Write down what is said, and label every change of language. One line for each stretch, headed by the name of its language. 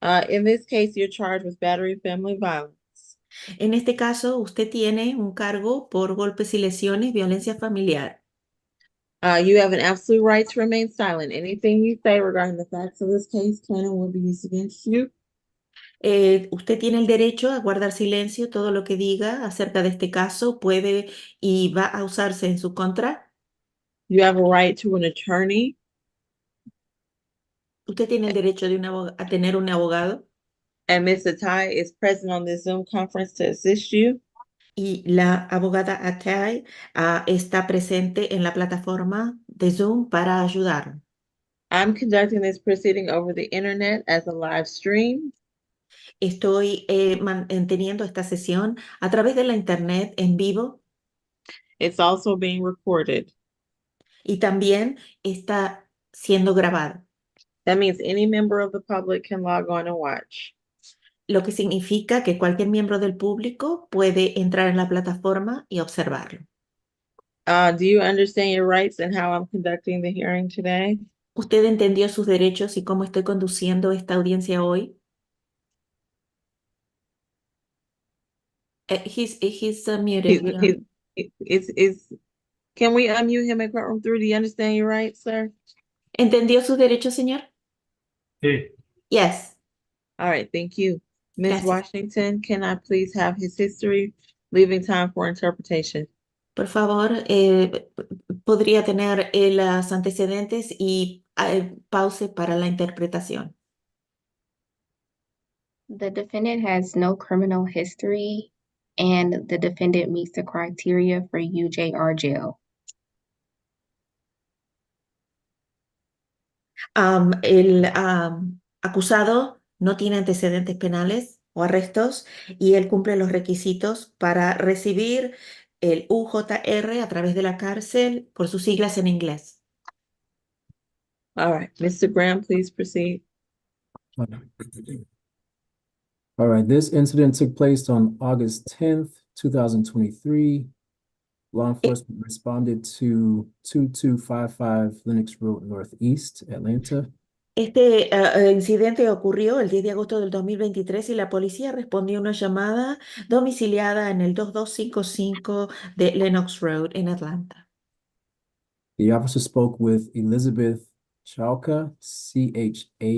English: In this case, you're charged with battery and family violence.
Spanish: En este caso, usted tiene un cargo por golpes y lesiones, violencia familiar.
English: You have an absolute right to remain silent. Anything you say regarding the facts of this case can and will be used against you.
Spanish: Usted tiene el derecho a guardar silencio. Todo lo que diga acerca de este caso puede y va a usarse en su contra.
English: You have a right to an attorney.
Spanish: Usted tiene el derecho de a tener un abogado.
English: And Ms. Atai is present on this Zoom conference to assist you.
Spanish: Y la abogada Atay está presente en la plataforma de Zoom para ayudar.
English: I'm conducting this proceeding over the internet as a live stream.
Spanish: Estoy manteniendo esta sesión a través de la internet en vivo.
English: It's also being recorded.
Spanish: Y también está siendo grabado.
English: That means any member of the public can log on and watch.
Spanish: lo que significa que cualquier miembro del público puede entrar en la plataforma y observarlo.
English: Do you understand your rights and how I'm conducting the hearing today?
Spanish: ¿Usted entendió sus derechos y cómo estoy conduciendo esta audiencia hoy?
English: He's muted. Can we unmute him in courtroom 3? Do you understand your rights, sir?
Spanish: ¿Entendió sus derechos, señor? Sí.
English: Yes. All right, thank you. Ms.
Spanish: Gracias.
English: Washington, can I please have his history, leaving time for interpretation?
Spanish: Por favor, podría tener los antecedentes y pause para la interpretación.
English: The defendant has no criminal history, and the defendant meets the criteria for UJR jail.
Spanish: El acusado no tiene antecedentes penales o arrestos y él cumple los requisitos para recibir el UJR a través de la cárcel por sus siglas en inglés.
English: All right, Mr. Graham, please proceed. All right, this incident took place on August 10th, 2023. Law enforcement responded to 2255 Lenox Road Northeast, Atlanta.
Spanish: Este incidente ocurrió el 10 de agosto del 2023 y la policía respondió a una llamada domiciliada en el 2255 de Lenox Road en Atlanta.
English: The officer spoke with Elizabeth Chauca, Chauca,